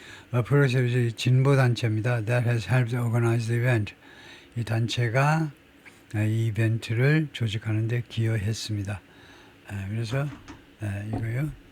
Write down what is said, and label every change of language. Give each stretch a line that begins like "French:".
Korean: progressive 진보 단체입니다.
English: That has helped organize the event.
Korean: 이 단체가 이 이벤트를 조직하는 데 기여했습니다. 그래서 이거요.